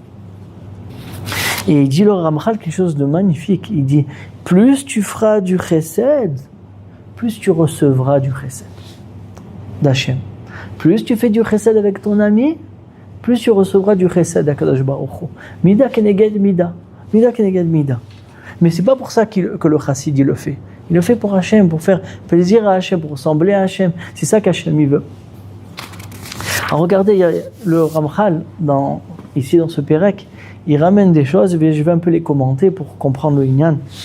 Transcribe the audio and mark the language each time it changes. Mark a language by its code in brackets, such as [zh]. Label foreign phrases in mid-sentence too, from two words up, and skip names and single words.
[fr] Et il dit le Ramchal quelque chose de magnifique. Il dit, plus tu feras du chesed, plus tu recevras du chesed d'Hachem. Plus tu fais du chesed avec ton ami, plus tu recevras du chesed d' [he] הקדוש ברוך הוא. מידה כנגד מידה. מידה כנגד מידה. [fr] Mais c'est pas pour ça que le chassid il le fait. Il le fait pour Hachem, pour faire plaisir à Hachem, pour ressembler à Hachem. C'est ça qu'Hachem il veut. Alors regardez, il y a le Ramchal, ici dans ce Pérec, il ramène des choses, mais je vais un peu les commenter pour comprendre le Inyan.